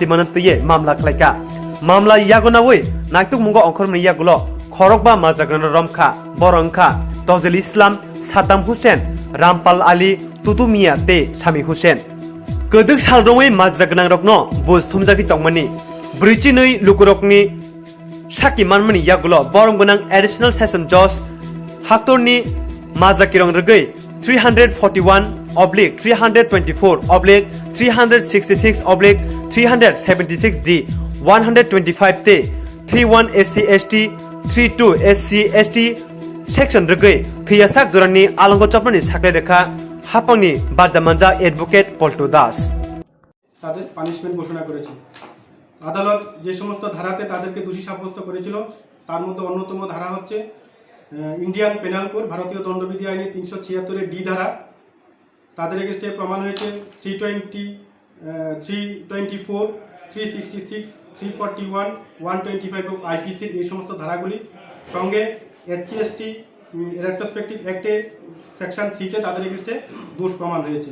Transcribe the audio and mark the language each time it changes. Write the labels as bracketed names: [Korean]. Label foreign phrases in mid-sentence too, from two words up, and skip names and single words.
[Kok Borok] manantiye mamla khlaika mamla yagonawi naktuk mungo onkhormni yagulo Khorokba Majra Gwnangno romkha borongkha Tozil Islam Saddam Hussein Rampal Ali Tutumia te Sami Hussein Keduk salrongwi Majra Gwnangrokno bus thumjaki tongmani brichinui lukurokni saki manmani yagulo borong gwnang [English] additional session judge [Kok Borok] haktorni Majra Kirong Regai 344/366/376/376D 125 te 31 SC ST 32 SC ST section Regai Thwiyasak Jorani Alongo Chopjakkha Saklaijakha Hapangni Barjamanja advocate Polto Das [Bangla] তাদের পানিশমেন্ট ঘোষণা করেছে। আদালত যে সমস্ত ধারাতে তাদেরকে দোষী সাব্যস্ত করেছিল তার মধ্যে অন্যতম ধারা হচ্ছে ইন্ডিয়ান পেনাল কোড ভারতীয় দণ্ডবিধি আইনে 376 ডি ধারা তাদের এগেইনস্টে প্রমাণ হয়েছে 320 324 366 341 125 আইপিসি এই সমস্ত ধারাগুলি সঙ্গে এসসি [English] retrospective act [Bangla] সেকশন 3 তে তাদের এগেইনস্টে দোষ প্রমাণ হয়েছে।